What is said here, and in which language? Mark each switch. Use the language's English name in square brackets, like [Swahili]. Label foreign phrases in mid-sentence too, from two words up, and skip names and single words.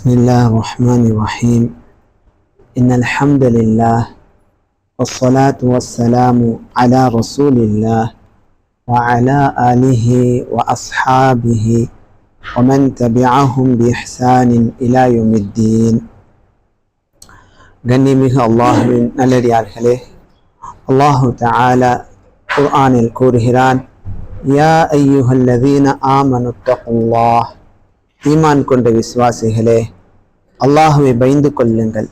[Arabic] بسم الله الرحمن الرحيم إن الحمد لله والصلاة والسلام على رسول الله وعلى آله وأصحابه ومن تبعهم بإحسان إلى يوم الدين. [Tamil] கண்ணியமிகு அல்லாஹ்வின் நல்லடியார்களே, [Arabic] الله تعالى [Tamil] குர்ஆனில் கூறுகிறான், [Arabic] يا أيها الذين آمنوا اتقوا الله, [Tamil] ஈமான் கொண்ட விசுவாசிகளே, அல்லாஹுவை பயந்து கொள்ளுங்கள்.